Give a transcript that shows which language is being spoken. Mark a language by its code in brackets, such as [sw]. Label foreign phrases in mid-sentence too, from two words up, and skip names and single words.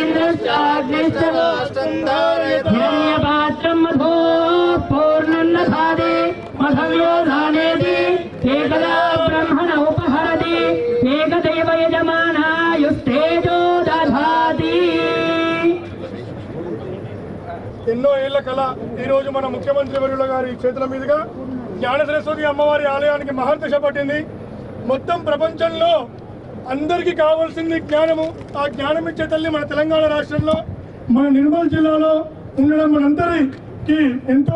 [sa] हिरण्यपात्रं मधो पूर्णं दधाति मधव्यो धानेति एकदा ब्रह्मण उपहरति एकदैव यजमानायुस्तेजो दधाति. [te] ఎన్నో ఏళ్ల కళ ఈరోజు మన ముఖ్యమంత్రి వర్యుల గారి చేతుల మీదుగా జ్ఞాన సరస్వతి అమ్మవారి ఆలయానికి మహర్దశ పట్టింది. మొత్తం ప్రపంచంలో అందరికీ కావాల్సింది జ్ఞానము. ఆ జ్ఞానం ఇచ్చే తల్లి మన తెలంగాణ రాష్ట్రంలో మన నిర్మల్ జిల్లాలో ఉండడం మనందరికీ ఎంతో.